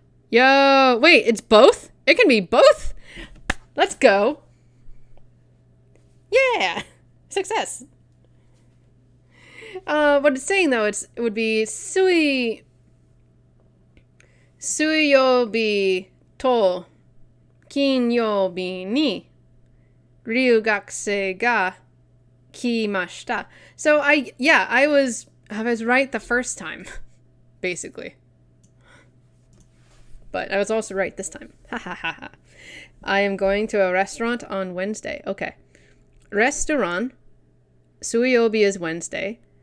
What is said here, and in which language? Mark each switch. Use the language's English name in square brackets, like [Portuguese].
[English] Yo, wait, it's both? It can be both? Let's go. Yeah! Success. What it's saying, though, it would be Suyobi [Japanese] と金曜日に留学生が来ました. [English] So I was right the first time, basically. But I was also right this time. Ha ha ha ha. I am going to a restaurant on Wednesday. Okay. Restaurant. Suyobi is Wednesday.